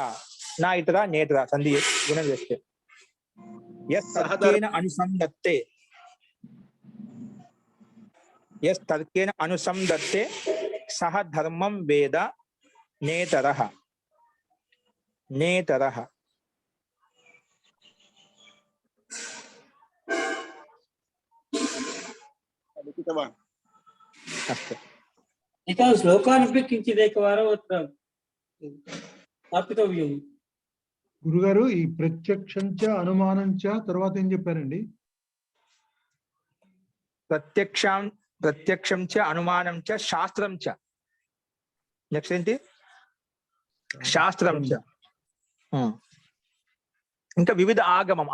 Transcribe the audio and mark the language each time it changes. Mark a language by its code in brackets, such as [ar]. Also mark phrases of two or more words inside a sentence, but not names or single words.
[te] నా ఇతర నేతరా సంధి గుణం వేస్తే [sa] యస్ తర్కేన అనుసంధత్తే, యస్ తర్కేన అనుసంధత్తే సహ ధర్మం వేద నేతరః. నేతరః. अस्तु. इतः श्लोकानपि किञ्चिदेकवारम् अत्र स्थापितव्यम्. [te] గురుగారు, ఈ ప్రత్యక్షంచ అనుమానంచ తర్వాత ఏం చెప్పారండి? [sa] ప్రత్యక్షం చ అనుమానం చ శాస్త్రం చ. [te] నెక్స్ట్ ఏంటి? [sa] శాస్త్రం చ. [te] ఇంకా వివిధ ఆగమం.